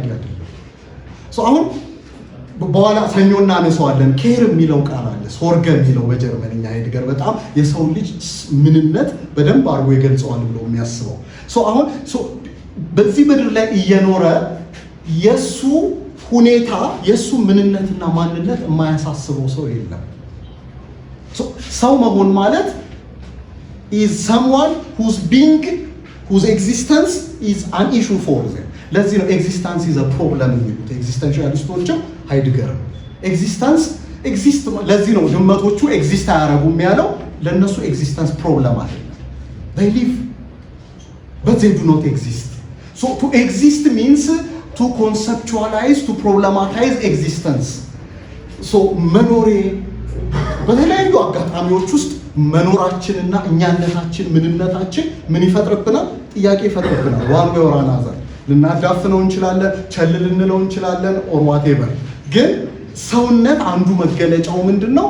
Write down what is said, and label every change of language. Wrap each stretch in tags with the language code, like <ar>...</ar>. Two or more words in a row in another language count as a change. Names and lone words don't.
<am>አይደለም። አሁን በኋላ ሰኞ እናነሳዋለን። ኬር የሚለው ቃል አለ፣ ሶርገ የሚለው በጀርመንኛ ሃይድገር በጣም የሰው ልጅ ምንነት በደንብ አድርጎ ይገልጸዋል ብሎ የሚያስበው አሁን በዚህ ምድር ላይ እየኖረ የሱ ሁኔታ የሱ ምንነትና ማንነት የማያሳስበው ሰው የለም። ሰው መሆን ማለት</am> <en>is someone whose being, whose existence is an issue for them.</en> <am>ለዚህ ነው</am> <en>existence is a problem</en> <am>የሚሉት ኤግዚስተንሻሊስቶችም ሃይድገር</am> <en>existence exist።</en> <am>ለዚህ ነው ድመቶቹ ኤግዚስት አያደርጉም ያለው፣ ለነሱ</am> <en>existence problem</en> <am>አይደለም።</am> <en>they live but they do not exist. So to exist means to conceptualize, to problematize existence.</en> <am>መኖሬ በተለያዩ አጋጣሚዎች ውስጥ መኖራችንና እኛነታችን ምንነታችን ምን ይፈጥርብናል? ጥያቄ ይፈጥርብናል።</am> <en>one way</en> <am>ወራና አዘር ልናዳፍነው እንችላለን፣ ቸል ልንለው እንችላለን፣</am> <en>or whatever።</en> <am>ግን ሰውነት አንዱ መገለጫው ምንድነው?</am>